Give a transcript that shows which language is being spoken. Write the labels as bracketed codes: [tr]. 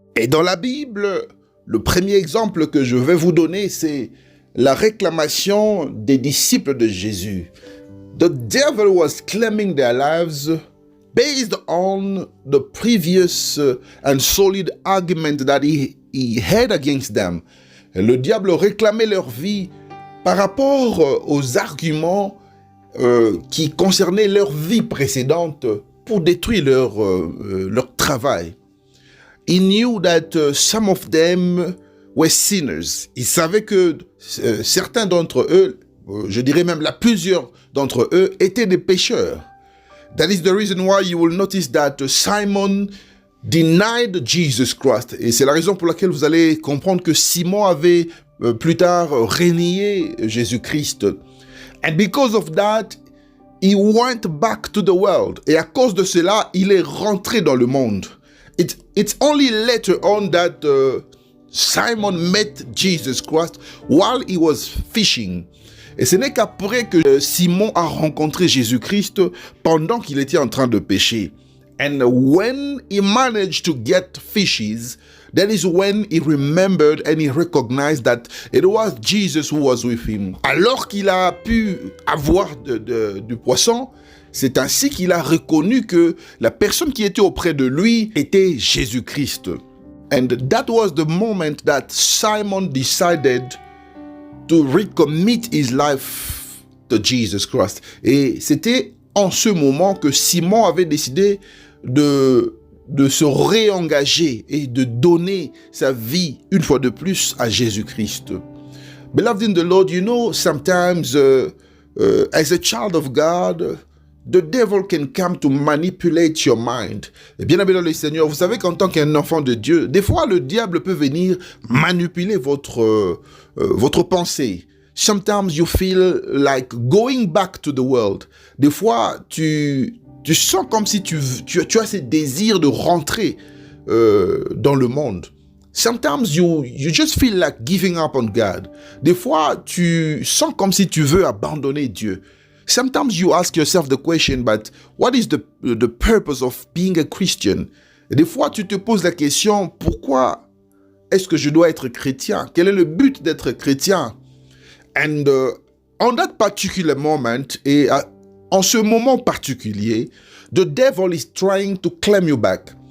[fr] Et dans la Bible, le premier exemple que je vais vous donner, c'est la réclamation des disciples de Jésus. [en] The devil was claiming their lives based on the previous and solid argument that he had against them. [fr] Et le diable réclamait leur vie par rapport aux arguments qui concernaient leur vie précédente pour détruire leur travail. [en] He knew that some of them were sinners. [fr] Il savait que certains d'entre eux, je dirais même plusieurs d'entre eux, étaient des pécheurs. [en] That is the reason why you will notice that Simon denied Jesus Christ. [fr] Et c'est la raison pour laquelle vous allez comprendre que Simon avait plus tard renié Jésus-Christ. [en] And because of that, he went back to the world. [fr] Et à cause de cela, il est rentré dans le monde. [en] It's only later on that Simon met Jesus Christ while he was fishing. [fr] Et ce n'est qu'après que Simon a rencontré Jésus-Christ pendant qu'il était en train de pêcher. [en] And when he managed to get fishes, that is when he remembered and he recognized that it was Jesus who was with him. [fr] Alors qu'il a pu avoir du poisson, c'est ainsi qu'il a reconnu que la personne qui était auprès de lui était Jésus-Christ. [en] And that was the moment that Simon decided to recommit his life to Jesus Christ. [fr] Et c'était en ce moment que Simon avait décidé de se réengager et de donner sa vie une fois de plus à Jésus-Christ. [en] Beloved in the Lord, you know, sometimes as a child of God, the devil can come to manipulate your mind. [fr] Et bien aimé dans le Seigneur, vous savez qu'en tant qu'un enfant de Dieu, des fois le diable peut venir manipuler votre pensée. [en] Sometimes you feel like going back to the world. [fr] Des fois, tu sens comme si tu as ce désir de rentrer dans le monde. [en] Sometimes you just feel like giving up on God. [fr] Des fois, tu sens comme si tu veux abandonner Dieu. [en] Sometimes you ask yourself the question, but what is the purpose of being a Christian? [fr] Et des fois, tu te poses la question, pourquoi est-ce que je dois être chrétien? Quel est le but d'être chrétien? [en] And on that particular moment, [fr] et en ce moment particulier, [en] the devil is trying to claim you back.